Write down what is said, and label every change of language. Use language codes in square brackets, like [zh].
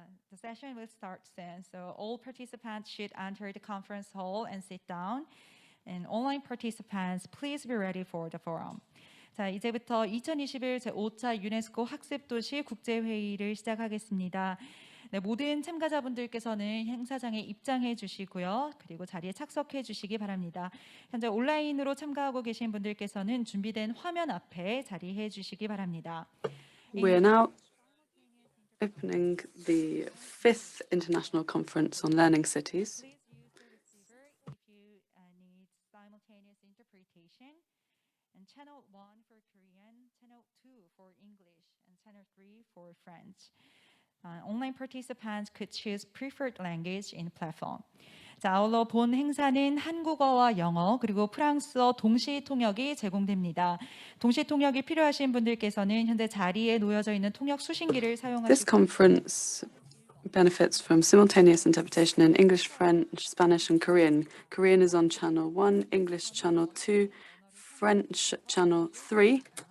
[en] The session will start soon, so all participants should enter the conference hall and sit down. And online participants, please be ready for the forum. [ko] 자, 이제부터 2021 제5차 유네스코 학습도시 국제회의를 시작하겠습니다. 네, 모든 참가자분들께서는 행사장에 입장해 주시고요. 그리고 자리에 착석해 주시기 바랍니다. 현재 온라인으로 참가하고 계신 분들께서는 준비된 화면 앞에 자리해 주시기 바랍니다. [en] We're now opening the 5th International Conference on Learning Cities. Please use the receiver if you need simultaneous interpretation. And channel 1 for Korean, channel 2 for English, and channel 3 for French. Online participants could choose preferred language in platform. [ko] 자, 아울러 본 행사는 한국어와 영어 그리고 프랑스어 동시 통역이 제공됩니다. 동시 통역이 필요하신 분들께서는 현재 자리에 놓여져 있는 통역 수신기를 사용하시고 [en] This conference benefits from simultaneous interpretation in English, French, Spanish, and Korean. Korean is on channel 1, English channel 2, French channel 3.